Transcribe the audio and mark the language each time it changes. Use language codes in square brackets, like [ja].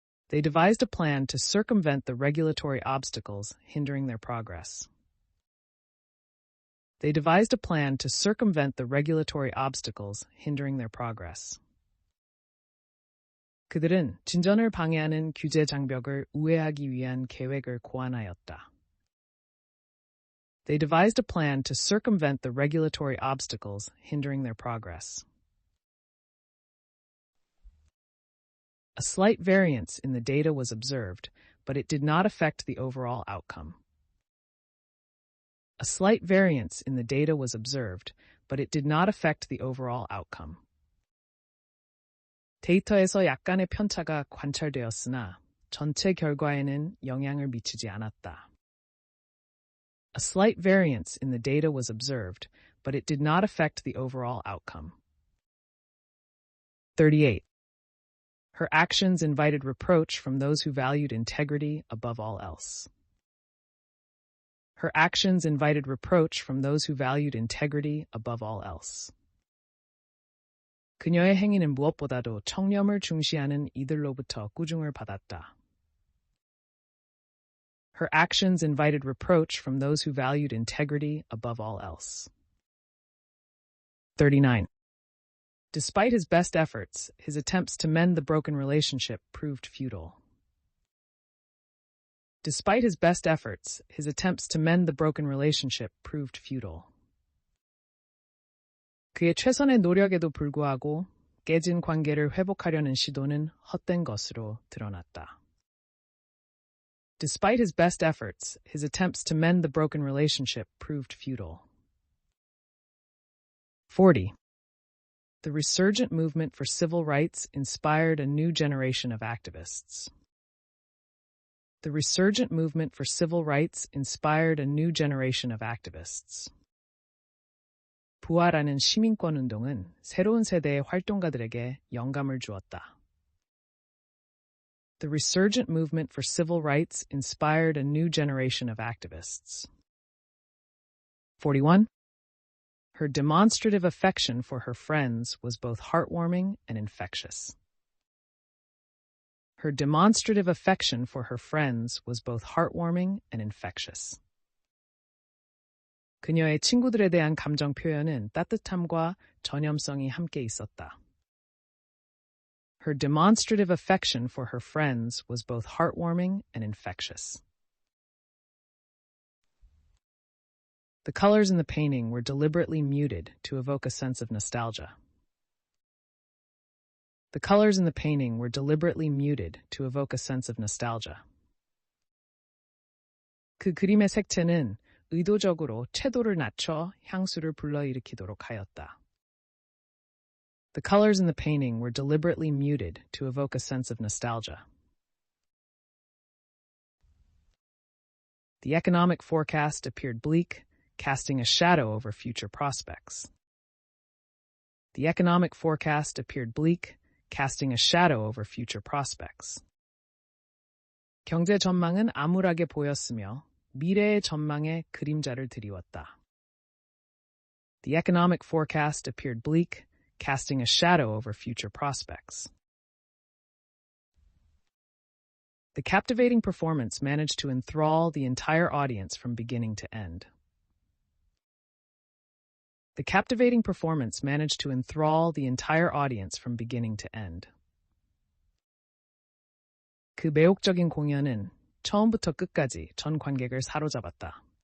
[en] They devised a plan to circumvent the regulatory obstacles hindering their progress. They devised a plan to circumvent the regulatory obstacles hindering their progress. [ko] 그들은 진전을 방해하는 규제 장벽을 우회하기 위한 계획을 고안하였다. [en] They devised a plan to circumvent the regulatory obstacles hindering their progress. A slight variance in the data was observed, but it did not affect the overall outcome. A slight variance in the data was observed, but it did not affect the overall outcome. [ko] 데이터에서 약간의 편차가 관찰되었으나 전체 결과에는 영향을 미치지 않았다. [en] A slight variance in the data was observed, but it did not affect the overall outcome. 38. Her actions invited reproach from those who valued integrity above all else. Her actions invited reproach from those who valued integrity above all else. [ko] 그녀의 행위는 무엇보다도 청렴을 중시하는 이들로부터 꾸중을 받았다. [en] Her actions invited reproach from those who valued integrity above all else. 39. Despite his best efforts, his attempts to mend the broken relationship proved futile. Despite his best efforts, his attempts to mend the broken relationship proved futile. [ko] 그의 최선의 노력에도 불구하고 깨진 관계를 회복하려는 시도는 헛된 것으로 드러났다. [en] Despite his best efforts, his attempts to mend the broken relationship proved futile. 40. The resurgent movement for civil rights inspired a new generation of activists. The resurgent movement for civil rights inspired a new generation of activists. [ko] 부활하는 시민권 운동은 새로운 세대의 활동가들에게 영감을 주었다. [en] The resurgent movement for civil rights inspired a new generation of activists. 41. Her demonstrative affection for her friends was both heartwarming and infectious. Her demonstrative affection for her friends was both heartwarming and infectious. [ko] 그녀의 친구들에 대한 감정 표현은 따뜻함과 전염성이 함께 있었다. [en] Her demonstrative affection for her friends was both heartwarming and infectious. The colors in the painting were deliberately muted to evoke a sense of nostalgia. The colors in the painting were deliberately muted to evoke a sense of nostalgia. [ko] 그 그림의 색채는 의도적으로 채도를 낮춰 향수를 불러일으키도록 하였다. [en] The colors in the painting were deliberately muted to evoke a sense of nostalgia. The economic forecast appeared bleak, casting a shadow over future prospects. The economic forecast appeared bleak, casting a shadow over future prospects. [ko] 경제 전망은 암울하게 보였으며 미래의 전망에 그림자를 드리웠다. [en] The economic forecast appeared bleak, casting a shadow over future prospects. The captivating performance managed to enthrall the entire audience from beginning to end. The captivating performance managed to enthrall the entire audience from beginning to end. [ko] 그 매혹적인 공연은 처음부터 끝까지 전 관객을 사로잡았다.